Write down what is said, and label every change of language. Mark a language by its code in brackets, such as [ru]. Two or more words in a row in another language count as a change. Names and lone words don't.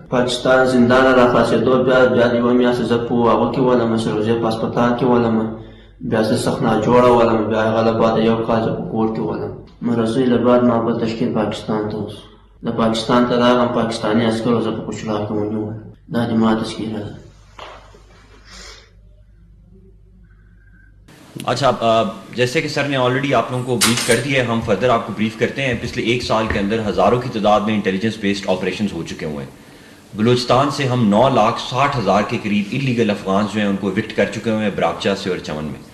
[ps] پاکستان زندان را خلاصېدو بیا د 1 میاشته زه په هغه کې ولم، سروزې په هسپتال کې ولم. بیا زه سخت ناجوړه ولم. بیا هغه له بعده 1 کال زه په کور کې ولم. مرضۍ له بعد ما بل تشکیل پاکستان ته وسو. د پاکستان ته راغلم، پاکستاني عسکرو زه په کوچلار کې ونیولم. دا د ما تذکیره ده. [ur] اچھا جیسے کہ سر نے آلریڈی آپ لوگوں کو بریف کر دیا ہے، ہم فردر آپ کو بریف کرتے ہیں. پچھلے 1 سال کے اندر ہزاروں کی تعداد میں [en] intelligence based operations [ur] ہو چکے ہوئے ہیں. بلوچستان سے ہم 9,60,000 کے قریب [en] illegal Afghans [ur] جو ہیں ان کو ایوکٹ کر چکے ہوئے ہیں براکچا سے اور چمن میں.